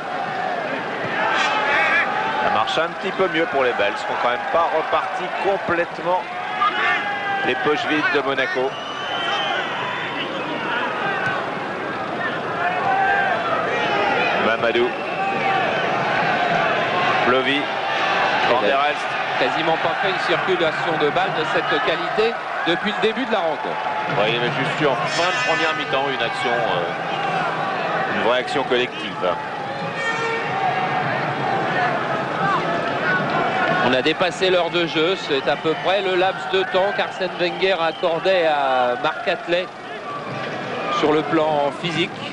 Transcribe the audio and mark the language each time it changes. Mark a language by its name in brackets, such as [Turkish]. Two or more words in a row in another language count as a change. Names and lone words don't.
[French] Ça marche un petit peu mieux pour les Belges. Ils sont quand même pas repartis complètement les poches vides de Monaco. Mamadou. Plovy. Van der Elst. Quasiment pas fait une circulation de balles de cette qualité depuis le début de la rencontre. Ouais, il y avait juste eu en fin de première mi-temps une action, une vraie action collective. On a dépassé l'heure de jeu, c'est à peu près le laps de temps qu'Arsène Wenger accordait à Marc Atlet sur le plan physique.